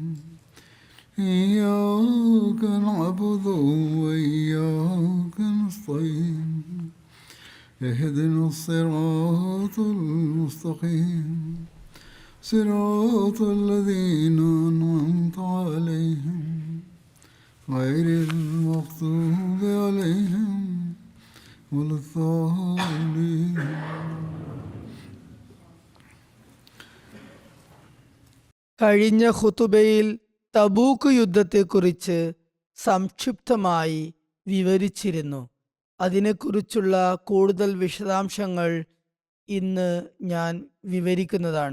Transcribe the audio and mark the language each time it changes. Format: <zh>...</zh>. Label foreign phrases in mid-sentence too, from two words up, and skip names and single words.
<ar>إياك نعبد وإياك نستعين اهدنا الصراط المستقيم صراط الذين أنعمت عليهم غير المغضوب عليهم ولا الضالين.</ar> <ml>കഴിഞ്ഞ ഖുതുബയിൽ തബൂക്ക് യുദ്ധത്തെക്കുറിച്ച് സംക്ഷിപ്തമായി വിവരിച്ചിരുന്നു. അതിനെക്കുറിച്ചുള്ള കൂടുതൽ വിശദാംശങ്ങൾ ഇന്ന് ഞാൻ വിവരിക്കുന്നതാണ്.</ml>